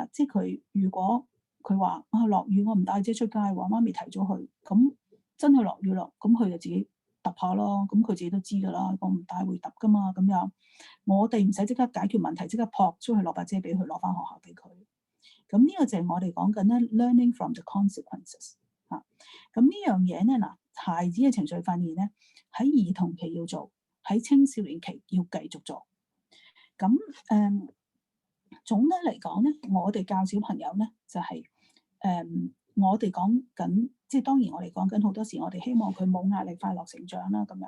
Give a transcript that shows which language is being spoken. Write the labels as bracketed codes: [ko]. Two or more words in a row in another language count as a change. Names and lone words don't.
[yue] 即係佢如果佢話落雨我唔帶遮出街，話媽咪提咗佢，咁真係落雨咯，咁佢就自己揼下咯。咁佢自己都知㗎啦，我唔帶會揼㗎嘛。咁樣我哋唔使即刻解決問題，即刻撲出去攞把遮俾佢，攞翻學校俾佢。咁呢個就係我哋講緊咧 [en] learning from the consequences [yue] 嚇。咁呢樣嘢咧嗱，孩子嘅情緒訓練咧，喺兒童期要做，喺青少年期要繼續做。咁總體嚟講咧，我哋教小朋友咧就係我哋講緊，即係當然我哋講緊好多時，我哋希望佢冇壓力、快樂成長啦咁樣。